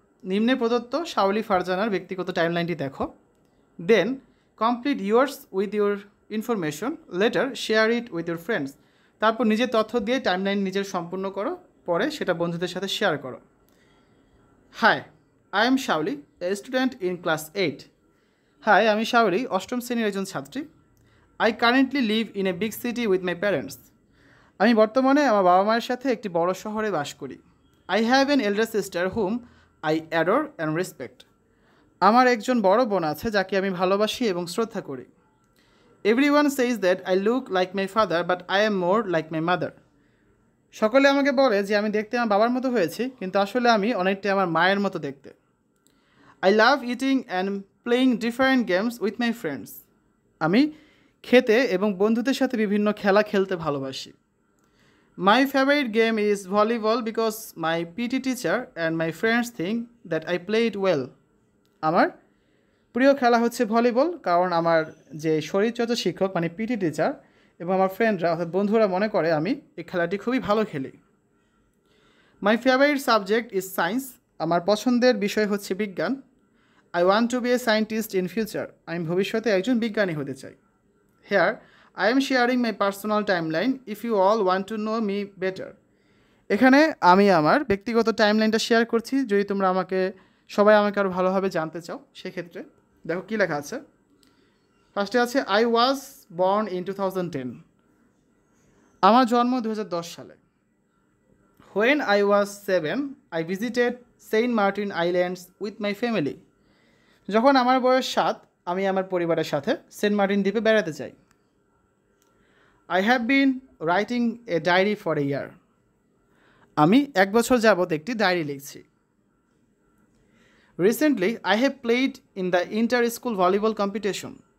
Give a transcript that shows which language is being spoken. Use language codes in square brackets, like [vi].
[bn] নিম্নে প্রদত্ত শাওলি ফারজানার ব্যক্তিগত টাইমলাইনটি দেখো। [en] Then complete yours with your information, later share it with your friends. [bn] তারপর নিজের তথ্য দিয়ে টাইমলাইন নিজের সম্পূর্ণ করো, পরে সেটা বন্ধুদের সাথে শেয়ার করো। [en] Hi, I am Shaoli, a student in class 8। [bn] High, আমি শাওলি, অষ্টম শ্রেণীর একজন ছাত্রী। [en] I currently live in a big city with my parents. [bn] আমি বর্তমানে আমার বাবা মায়ের সাথে একটি বড় শহরে বাস করি। [en] I have an elder sister whom I adore and respect. [bn] আমার একজন বড় বোন আছে যাকে আমি ভালোবাসি এবং শ্রদ্ধা করি। [en] Everyone says that I look like my father but I am more like my mother. [bn] সকলে আমাকে বলে যে আমি দেখতে আমার বাবার মতো হয়েছি, কিন্তু আসলে আমি অনেকটাই আমার মায়ের মতো দেখতে। [en] I love eating and playing different games with my friends. [bn] আমি খেতে এবং বন্ধুদের সাথে বিভিন্ন খেলা খেলতে ভালোবাসি। [en] My favourite game is volleyball because my PT teacher and my friends think that I play it well. [bn] আমার প্রিয় খেলা হচ্ছে ভলিবল, কারণ আমার যে শরীরচর্চা শিক্ষক মানে পিটি টিচার এবং আমার ফ্রেন্ডরা অর্থাৎ বন্ধুরা মনে করে আমি এই খেলাটি খুবই ভালো খেলি। [en] My favourite subject is science. [bn] আমার পছন্দের বিষয় হচ্ছে বিজ্ঞান। [en] I want to be a scientist in future. [bn] আমি ভবিষ্যতে একজন বিজ্ঞানী হতে চাই। [en] Here, I am sharing my personal timeline if you all want to know me better. [bn] এখানে আমি আমার ব্যক্তিগত টাইমলাইনটা শেয়ার করছি যদি তোমরা সবাই আমাকে আরও ভালোভাবে জানতে চাও। সেক্ষেত্রে দেখো কী লেখা আছে। ফার্স্টে আছে [en] I was born in 2010. [bn] আমার জন্ম 2010 সালে। [en] When I was 7, I visited Saint Martin Islands with my family. [bn] যখন আমার বয়স 7, আমি আমার পরিবারের সাথে সেন্ট মার্টিন দ্বীপে বেড়াতে চাই। [en] I have been writing a diary for a year. [bn] আমি 1 বছর যাবৎ একটি ডায়েরি লিখছি। [en] Recently I have played in the inter school volleyball competition.